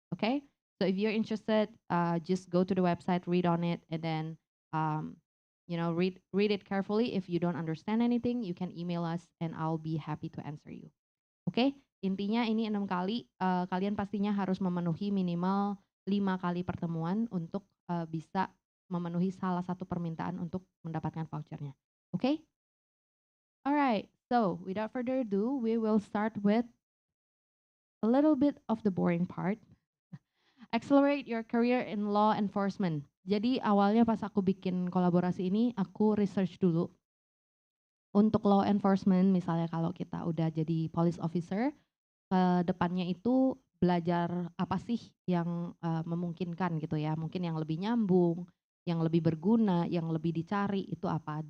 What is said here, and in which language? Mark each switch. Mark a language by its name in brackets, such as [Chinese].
[English] Okay, so if you're interested, just go to the website, read on it, and then read it carefully. If you don't understand anything, you can email us, and I'll be happy to answer you. [Indonesian] Okay, intinya ini 6 kali. Kalian pastinya harus memenuhi minimal 5 kali pertemuan untuk bisa memenuhi salah satu permintaan untuk mendapatkan vouchernya. Okay? [English] Alright, so without further ado, we will start with a little bit of the boring part. Accelerate your career in law enforcement. [Indonesian] Jadi awalnya pas aku bikin kolaborasi ini, aku research dulu. Untuk law enforcement, misalnya kalau kita udah jadi police officer, ke depannya itu belajar apa sih yang memungkinkan gitu ya. Mungkin yang lebih nyambung, yang lebih berguna, yang lebih dicari itu apa.